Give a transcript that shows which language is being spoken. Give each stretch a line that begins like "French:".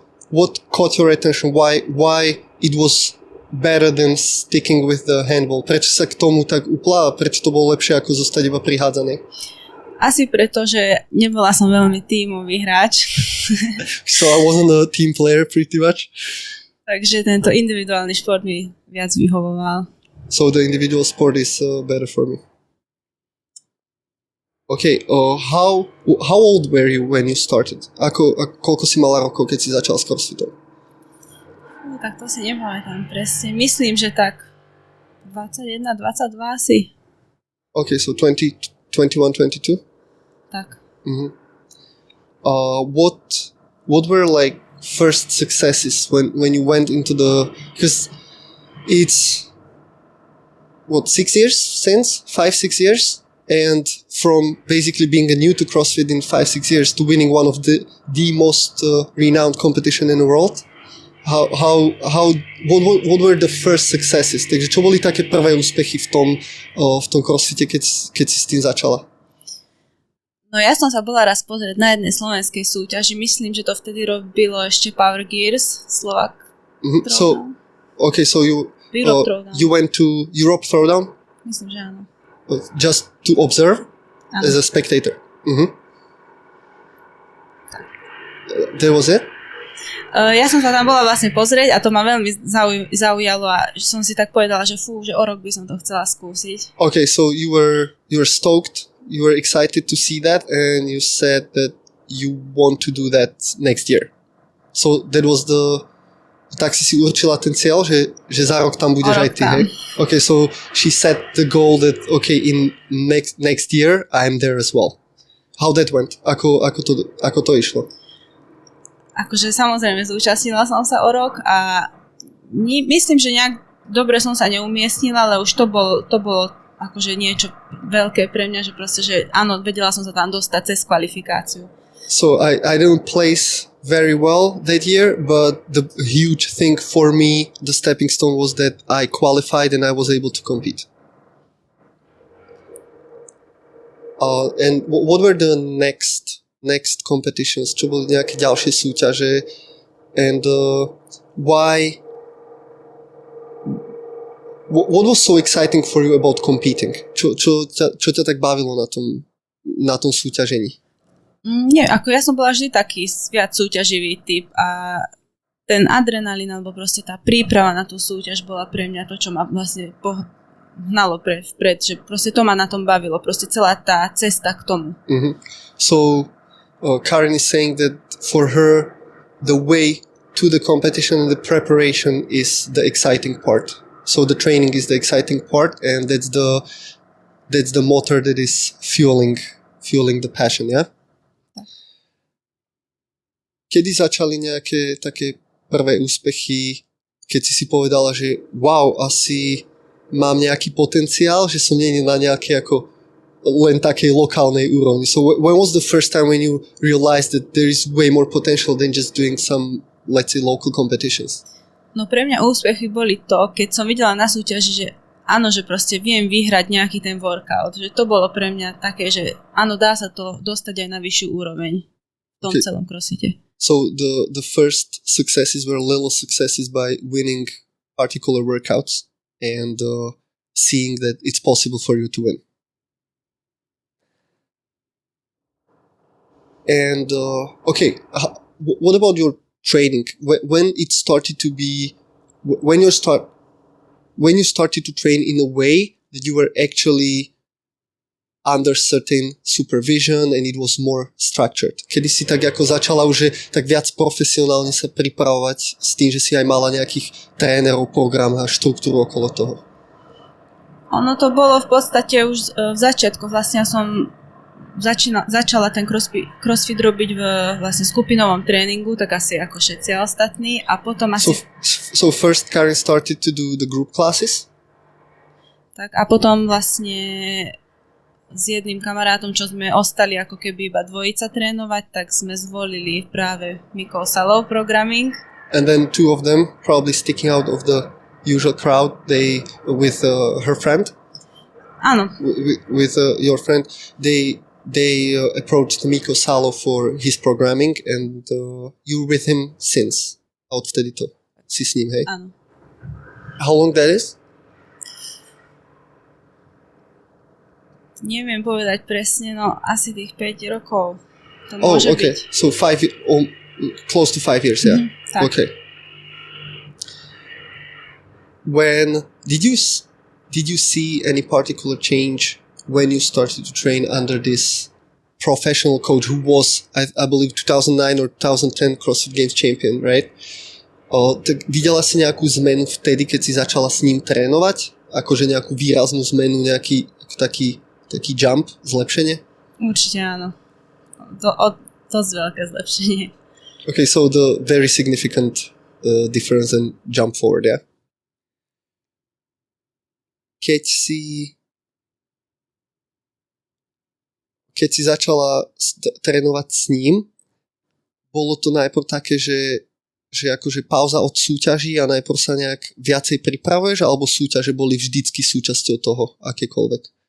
English: What caught your attention? Why it was better than sticking with the handball?
Slovak: Prečo sa k tomu tak upla a prečo to bolo lepšie ako zostať iba pri hádzanej? Asi preto, že nebola som veľmi tímový hráč.
English: So I wasn't a team player pretty much.
Slovak: Takže tento individuálny šport mi viac vyhovoval.
English: So the individual sport is better for me. Okay, how old were you when you started?
Slovak: Koľko si mala rokov, keď si začal s CrossFitom? Tak to si nepamätám presne. Myslím, že tak 21, 22 asi.
English: Okay, so 20, 21, 22?
Slovak: Tak. Mm-hmm.
English: What were like first successes when you went into because it's 6 years since? 5-6 years? And from basically being new to CrossFit in 5-6 years to winning one of the most renowned competition in the world, what were the first successes?
Slovak: Takže čo boli také prvé úspechy v tom CrossFite, keď si s tým začala? No ja som sa bola raz pozrieť na jednej slovenskej súťaži. Myslím, že to vtedy robilo ešte Power Gears, Slovak. Mm-hmm.
English: So you went to Europe Throwdown?
Slovak: Myslím, že áno.
English: Just to observe as a spectator. Mm-hmm. That was it?
Slovak: Ja som sa tam bola vlastne pozrieť a to ma veľmi zaujalo a som si tak povedala, že že o rok by som to chcela skúsiť.
English: Okay, so you were stoked, you were excited to see that, and you said that you want to do that next year. So that was
Slovak: tak si určila ten cieľ, že za rok tam budeš aj ty, hej?
English: Okay, so she set the goal that, okay, in next year I'm there as well. How that went?
Slovak: Ako to išlo? Akože samozrejme zúčastnila som sa o rok a myslím, že nejak dobre som sa neumiestnila, ale už to bolo akože niečo veľké pre mňa, že proste, že áno, vedela som sa tam dostať cez kvalifikáciu.
English: So I didn't place very well that year, but the huge thing for me, the stepping stone, was that I qualified and I was able to compete. And what were the next competitions?
Slovak: Čo boli nejaké ďalšie súťaže?
English: And why? What was so exciting for you about competing?
Slovak: Čo ťa tak bavilo na tom súťažení? Nie, ako ja som bola vždy taký viac súťaživý typ a ten adrenalín alebo proste tá príprava na tú súťaž bola pre mňa to, čo ma vlastne hnalo vpred, že proste to ma na tom bavilo, proste celá tá cesta k tomu. Mm-hmm.
English: So Karin is saying that for her the way to the competition and the preparation is the exciting part. So the training is the exciting part and that's the motor that is fueling the passion, yeah?
Slovak: Kedy začali nejaké také prvé úspechy, keď si povedala, že wow, asi mám nejaký potenciál, že som nie na nejakej ako len takej lokálnej úrovni.
English: So when was the first time when you realized that there is way more potential than just doing some, let's say, local competitions?
Slovak: No pre mňa úspechy boli to, keď som videla na súťaži, že áno, že proste viem vyhrať nejaký ten workout. Že to bolo pre mňa také, že áno, dá sa to dostať aj na vyššiu úroveň v tom celom crossfite.
English: So the first successes were little successes by winning particular workouts and seeing that it's possible for you to win. And okay, what about your training? When it started to be, when you started to train in a way that you were actually under certain supervision and it was more structured.
Slovak: Kedy si tak ako začala už že tak viac profesionálne sa pripravovať s tým, že si aj mala nejakých trénerov, program a štruktúru okolo toho? Ono to bolo v podstate už v začiatku. Vlastne som začala ten crossfit robiť v vlastne skupinovom tréningu, tak asi ako všetci ostatní a potom asi...
English: So first Karin started to do the group classes?
Slovak: Tak a potom vlastne s jedným kamarátom, čo sme ostali ako keby iba dvojica trénovať, tak sme zvolili práve Salov programming.
English: And then two of them probably sticking out of the usual crowd, they with her friend.
Slovak: Áno.
English: With your friend, they approached Salo for his programming and you with him since.
Slovak: A odvtedy to si s ním, hej? Áno.
English: How long that is?
Slovak: Neviem povedať presne, no asi tých 5 rokov to môže
English: okay.
Slovak: byť.
English: So close to 5 years, yeah?
Slovak: Tak.
English: Okay. When did you see any particular change when you started to train under this professional coach who was, I believe, 2009 or 2010 CrossFit Games champion, right?
Slovak: Tak videla si nejakú zmenu vtedy, keď si začala s ním trénovať? Akože nejakú výraznú zmenu, nejaký taký jump, zlepšenie? Určite áno. Dosť veľké zlepšenie.
English: Okay, so the very significant difference and jump forward, yeah?
Slovak: Keď si začala trénovať s ním, bolo to najprv také, že akože pauza od súťaží a najprv sa nejak viacej pripravuješ, alebo súťaže boli vždycky súčasťou toho, akékoľvek?